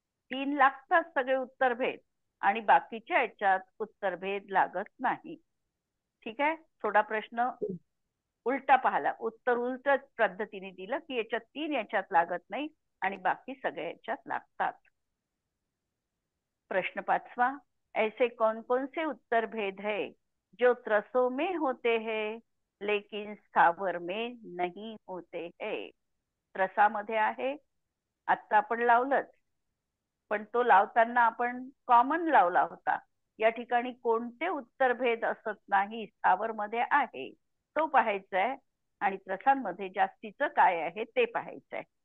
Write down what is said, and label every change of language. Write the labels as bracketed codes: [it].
[mr] 3 लागतात सगळे उत्तरभेद आणि बाकीच्या याच्यात उत्तरभेद लागत नाही. ठीक आहे. थोडा प्रश्न उलटा पाहिला, उत्तर उलट पद्धतीने दिलं की याच्यात 3 याच्यात लागत नाही आणि बाकी सगळ्या याच्यात लागतात. [hi] प्रश्न 5वां, ऐसे कौन कौन से उत्तर भेद है जो त्रसों में होते हैं लेकिन स्थावर में नहीं होते हैं. [mr] त्रसामध्ये आहे, आता आपण लावलंच, पण तो लावताना आपण कॉमन लावला होता. या ठिकाणी कोणते उत्तरभेद असत नाही, स्थावर मध्ये आहे तो पाहायचा आहे आणि त्रसांमध्ये जास्तीचं काय आहे ते पाहायचं आहे.